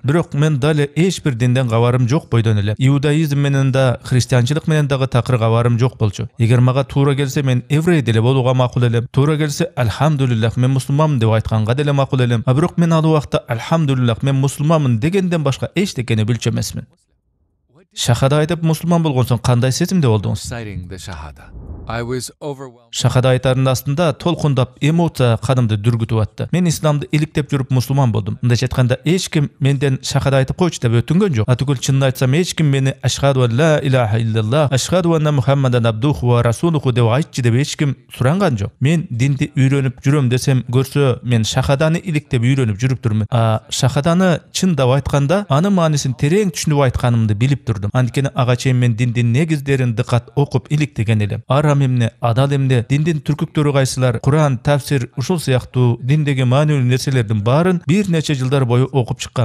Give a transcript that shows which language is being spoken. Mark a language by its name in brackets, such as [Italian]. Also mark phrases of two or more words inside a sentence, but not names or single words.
[Kyrgyz] Бирок мен дале эч бир динден кабарым жок бойдон эле. Иудаизм менен да, христианчылык менен дагы такыр кабарым жок болчу. Эгер мага туура келсе мен еврей деле болууга макул элем. Туура келсе альхамдулиллах мен мусулманмын деп айтканга деле макул элем. Бирок мен ал убакта альхамдулиллах мен мусулманмын дегенден башка эчтекени билчү эмесмин. Шахада айтып мусулман болгон соң кандай сезимде болдуңуз? [English] Reciting the Shahada. I was overwhelmed. [Kyrgyz] Шахада айтарынын астында толкундап эмоция канымды дүргүтүп атты. Мен исламды иликтеп жүрүп мусулман болдум. Мындайча айтканда эч ким менден шахада айтып койчу деп өтүнгөн жок. Атүгүл чынын айтсам эч ким мени [Arabic] أشهد أن لا إله إلا الله أشهد أن محمدا عبده ورسوله [Kyrgyz] деп айтчы деп эч ким суранган жок. Мен динди үйрөнүп жүрөм десем көрсө, мен шахаданы иликтеп үйрөнүп жүрүптүрмүн. Шахаданы чындап айтканда анын маанисин терең түшүнүп айтканымды билип турдум. Анткени ага чейин мен диндин негиздерин дыкат окуп иликтеген элем. Арам эмне, адал эмне, диндин түркүктөрү кайсылар, Куран, тафсир, ушул сыяктуу диндеги маанилүү нерселердин баарын бир нече жылдар бою окуп чыккам.